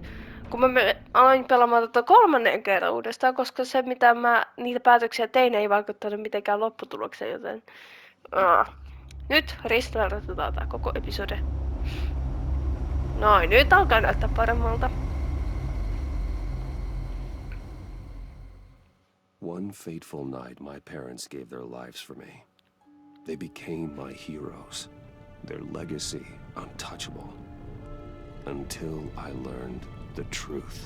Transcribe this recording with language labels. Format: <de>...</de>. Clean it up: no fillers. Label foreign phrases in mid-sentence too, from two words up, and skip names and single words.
<fi>Kun mä aloin pelaamaan tätä 3. kerran uudestaan, koska se mitä mä niitä päätöksiä tein ei vaikuttanut mitenkään lopputulokseen, joten... Nyt restartataan tää koko episode. Noin, nyt alkaa näyttää paremmalta.</fi> <en>One fateful night my parents gave their lives for me. They became my heroes. Their legacy untouchable. Until I learned the truth.</en>